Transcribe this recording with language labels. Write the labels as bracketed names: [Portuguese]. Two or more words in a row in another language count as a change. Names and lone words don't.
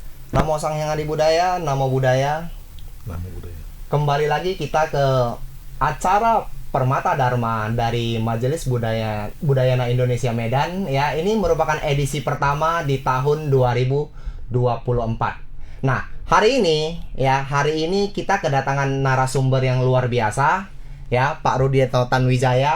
[Pali] Namo Sang Hyang Adi Budaya, Namo Budaya. Namo Budaya. [Indonesian] Kembali lagi kita ke acara Permata Dharma dari Majelis Budayana Indonesia Medan. Ya, ini merupakan edisi pertama di tahun 2024. Nah, hari ini kita kedatangan narasumber yang luar biasa, ya, Pak Rudieto Tanwijaya.